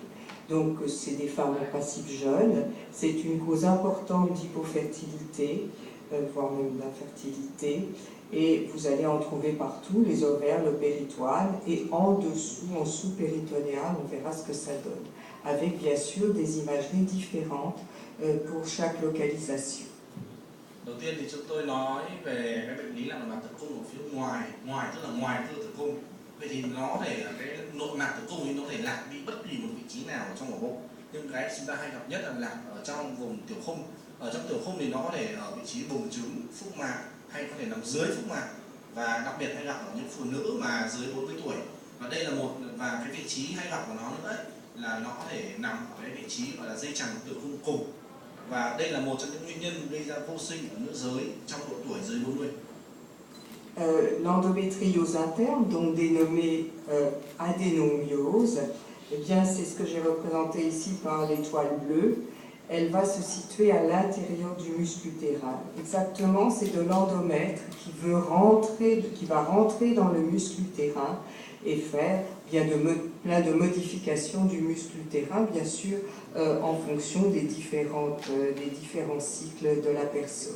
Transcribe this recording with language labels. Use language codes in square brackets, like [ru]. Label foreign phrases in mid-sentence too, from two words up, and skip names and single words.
[fr] Donc c'est des femmes en principe jeunes. C'est une cause importante d'hypofertilité, voire même d'infertilité. Et vous allez en trouver partout, les ovaires, le péritoine, et en dessous, en sous-péritonéal, on verra ce que ça donne, avec bien sûr des imageries différentes pour chaque localisation. [vi] Đầu tiên thì chúng tôi nói về cái bệnh lý lạc nội mạc tử cung ở phía ngoài tức là ngoài cơ tử cung. Vậy thì nó có thể cái nội mạc tử cung thì nó có thể lạc đi bất kỳ một vị trí nào trong ổ bụng. Nhưng cái chúng ta hay gặp nhất là lạc ở trong vùng tiểu khung. Ở trong tiểu khung thì nó có thể ở vị trí buồng trứng, phúc mạc, hay có thể nằm dưới phúc mạc, và đặc biệt hay gặp ở những phụ nữ mà dưới 40 tuổi. Và đây là và cái vị trí hay gặp của nó nữa ấy, là nó có thể nằm ở cái vị trí gọi là dây chằng tử cung cùng. Và đây là một trong những nguyên nhân gây ra vô sinh ở nữ giới trong độ tuổi dưới 40. [fr] L'endométriose interne, donc dénommée adénomiose, eh bien c'est ce que j'ai représenté ici par l'étoile bleue. Elle va se situer à l'intérieur du muscle utérin. Exactement, c'est de l'endomètre qui va rentrer dans le muscle utérin et faire plein de modifications du muscle utérin, bien sûr, en fonction des différents cycles de la personne.